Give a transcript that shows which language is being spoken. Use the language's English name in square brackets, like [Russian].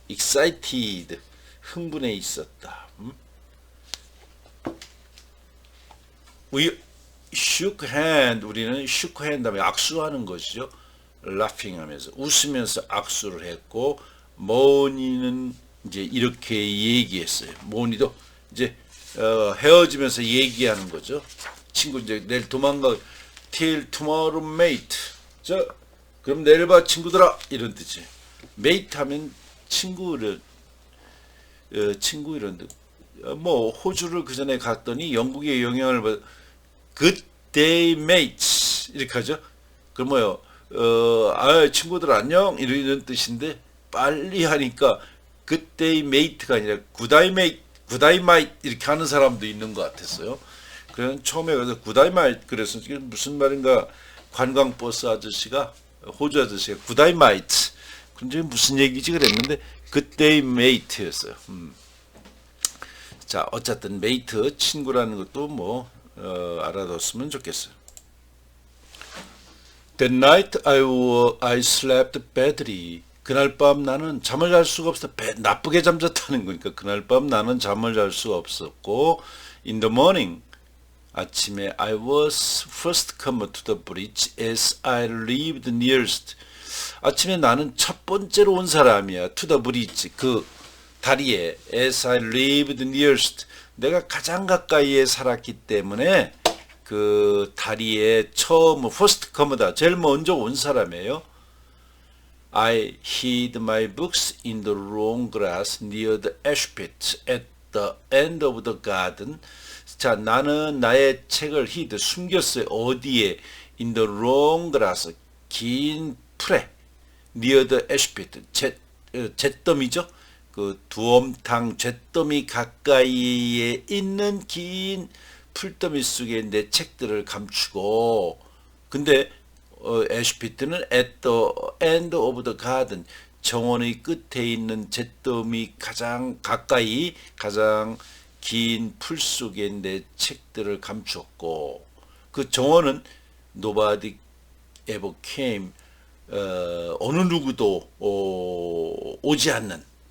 [Korean] excited 흥분해 있었다. [English] We shook hand, [Korean] 우리는 [English] shook hand [Korean] 다음에 악수하는 것이죠. laughing 하면서 웃으면서 악수를 했고, 모니는 이제 이렇게 얘기했어요. 모니도 이제 헤어지면서 얘기하는 거죠. 친구 이제 내일 도망가 [English] till tomorrow mate. [Korean] 자, 그럼 내일 봐 친구들아 이런 뜻이. mate 하면 친구를 친구 이런 뜻. 뭐 호주를 그 전에 갔더니 영국의 영향을 받 [English] good day mates [Korean] 이렇게 하죠. 그럼 뭐요? 친구들 안녕 이런 뜻인데 빨리 하니까 [English] good day mate [Korean] 가 아니라 good day mate, good day mate 이렇게 하는 사람도 있는 것 같았어요. 그래서 처음에 가서 [English] good day mate [Korean] 그래서 이게 무슨 말인가 관광버스 아저씨가 호주 아저씨가 good day mate 근데 무슨 얘기지 그랬는데 good day mate였어요. 자, 어쨌든 mate 친구라는 것도 뭐 알아뒀으면 좋겠어요. [English] That night I slept badly. [Korean] 그날 밤 나는 잠을 잘 수가 없었다. 나쁘게 잠잤다는 거니까 그날 밤 나는 잠을 잘 수가 없었고 [English] In the morning [Korean] 아침에 [English] I was first come to the bridge as I lived nearest. [Korean] 아침에 나는 첫 번째로 온 사람이야. [English] To the bridge [Korean] 그 다리에 [English] as I lived nearest [Korean] 내가 가장 가까이에 살았기 때문에 그 다리에 처음 [English] first come [Korean] 다 제일 먼저 온 사람이에요. [English] I hid my books in the long grass near the ash pit at the end of the garden. [Korean] 자, 나는 나의 책을 hid 숨겼어요. 어디에? [English] In the long grass [Korean] 긴 풀에 [English] near the ash pit [Korean] 잿더미죠. 그 두엄탕 잿더미 가까이에 있는 긴 풀더미 속에 내 책들을 감추고 근데 애쉬피트는 [English] at the end of the garden [Korean] 정원의 끝에 있는 잿더미 가장 가까이 가장 긴 풀 속에 내 책들을 감추었고 그 정원은 [English] nobody ever came [Korean] 어느 누구도 오지 않는